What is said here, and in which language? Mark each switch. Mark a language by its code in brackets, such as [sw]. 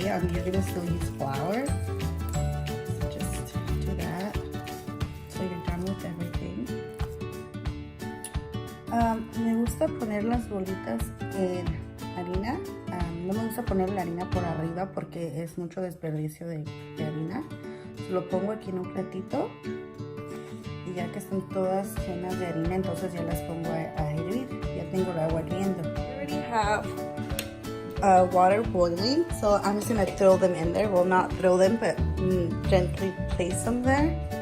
[en] You're gonna still use flour. So just do that. So you're done with everything. [es] Me gusta poner las bolitas en harina. No me gusta poner la harina por arriba porque es mucho desperdicio de harina. Lo pongo aquí en un platito. Y ya que están todas llenas de harina, entonces ya las pongo a hervir. Ya tengo el agua hirviendo. [en] I already have water boiling, so I'm just gonna throw them in there. Well, not throw them, but gently place them there.